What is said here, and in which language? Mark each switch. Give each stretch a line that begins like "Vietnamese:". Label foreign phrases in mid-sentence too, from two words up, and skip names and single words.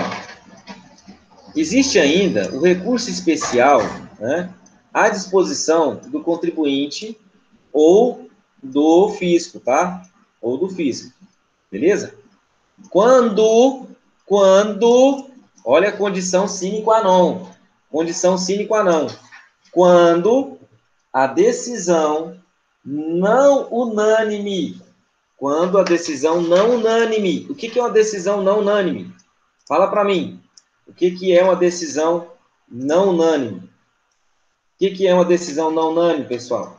Portuguese: Existe ainda o recurso especial, né, à disposição do contribuinte ou do fisco, tá? Ou do fisco. Beleza? Quando, olha a condição
Latin: sine qua non. Condição sine qua non.
Portuguese: Quando a decisão não unânime. Quando a decisão não unânime. O que é uma decisão não unânime? Fala para mim. O que é uma decisão não unânime? O que é uma decisão não unânime, pessoal?